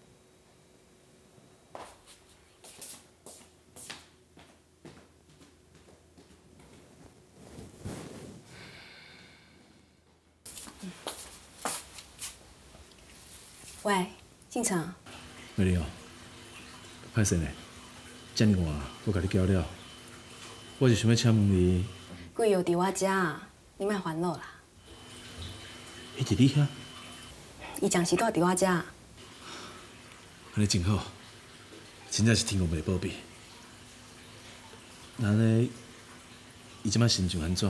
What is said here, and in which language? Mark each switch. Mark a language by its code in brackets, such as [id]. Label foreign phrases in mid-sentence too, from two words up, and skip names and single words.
[nan] 喂，进城。美玲啊，歹势呢，遮尔晚我甲你叫了，我是想要请问你。贵友伫我遮，你莫烦恼啦。伊伫你遐？伊暂时住伫我遮。安尼真好，真正是天公袂保庇。那安尼，伊即摆心情安怎？